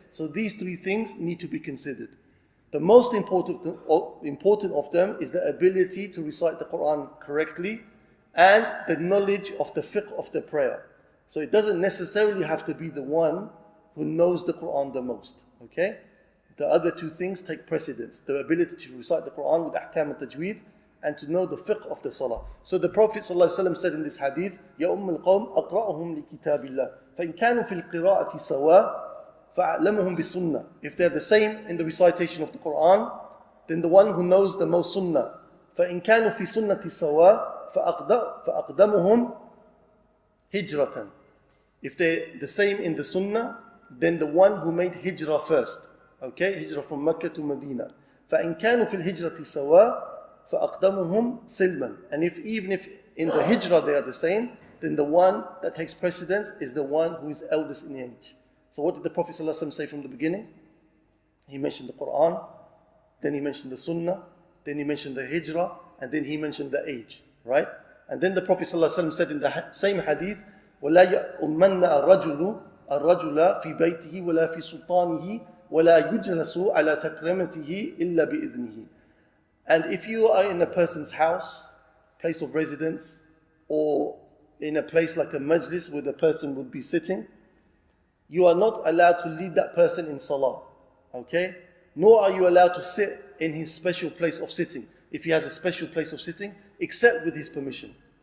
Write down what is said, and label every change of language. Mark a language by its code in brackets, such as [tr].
[en] So these three things need to be considered. The most important of them is the ability to recite the Quran correctly and the knowledge of the fiqh of the prayer. So it doesn't necessarily have to be the one who knows the Quran the most. Okay? The other two things take precedence. The ability to recite the Quran with ahkam al-tajweed and to know the fiqh of the salah. So the Prophet ﷺ said in this hadith, [ar] يَا أُمَّ الْقَوْمِ أَقْرَأُهُمْ لِكِتَابِ اللَّهِ فَإِنْ كَانُوا فِي الْقِرَاءَةِ سَوَاء فَأَعْلَمُهُمْ بِالسُنَّةِ. [en] If they're the same in the recitation of the Quran, then the one who knows the most sunnah. [ar] فَإِنْ كَانُوا فِي سُنَّةِ سَوَاء فَأَقْدَمُهُمْ هِجْرَةً. [en] If they're the same in the sunnah, then the one who made hijrah first. Okay, hijrah from Mecca to Medina. [ar] فَإِنْ كَانُوا فِي الْهِجْرَةِ سَوَاء فَأَقْدَمُهُمْ [en] even if in the hijrah they are the same, then the one that takes precedence is the one who is eldest in age. So what did the Prophet ﷺ say from the beginning? He mentioned the Quran, then he mentioned the Sunnah, then he mentioned the hijrah, and then he mentioned the age, right? And then the Prophet ﷺ said in the same hadith, [ar] وَلَا يَؤْمَنَّ الرَّجُلَ فِي بَيْتِهِ وَلَا فِي سُلْطَانِهِ وَلَا يُجْلَسُ عَلَى تَكْرِمَتِهِ إِلَّا بِإِذْنِهِ. [en] And if you are in a person's house, place of residence, or in a place like a majlis where the person would be sitting, you are not allowed to lead that person in salah, okay? Nor are you allowed to sit in his special place of sitting, if he has a special place of sitting, except with his permission.